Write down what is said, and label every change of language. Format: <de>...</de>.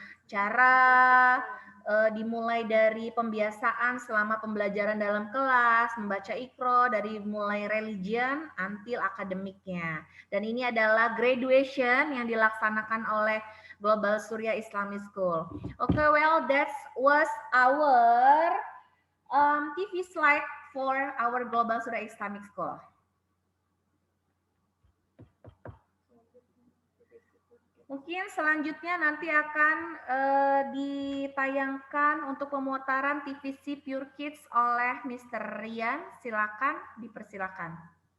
<id>Cara dimulai dari pembiasaan selama pembelajaran dalam kelas, membaca Iqra dari mulai</id> <en>religion until</en> <id>akademiknya. Dan ini adalah graduation yang dilaksanakan oleh Global Surya Islamic School.</id> <en>Okay, well that was our TV slide for our Global Surya Islamic School.</en> <id>Mungkin selanjutnya nanti akan ditayangkan untuk pemutaran TVC Pure Kids oleh Mr. Rian. Silakan, dipersilakan.</id>